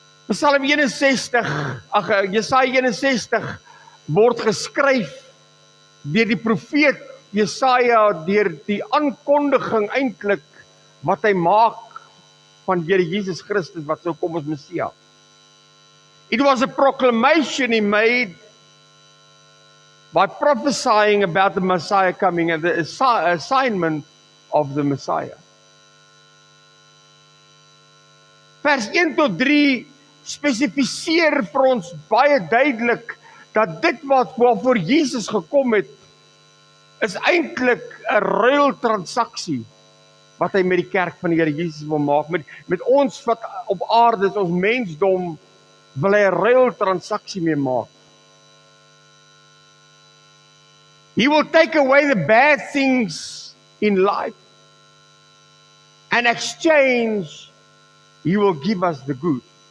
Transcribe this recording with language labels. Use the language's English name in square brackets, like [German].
[Afrikaans] Psalm 61, Jesaja 61 word geskryf deur die profeet Jesaja deur die aankondiging eintlik wat hy maak van Here Jesus Christus wat sou kom as Messia. [English] It was a proclamation he made by prophesying about the Messiah coming and the assignment of the Messiah. [Afrikaans] Vers 1 tot 3 spesifiseer vir ons baie duidelik dat dit wat waarvoor Jesus gekom het, is eintlik 'n ruiltransaksie wat hy met die kerk van die Here Jesus wil maak. Met ons wat op aarde is, ons mensdom, wil hy 'n ruiltransaksie mee maak. [English] He will take away the bad things in life. And exchange, He will give us the good.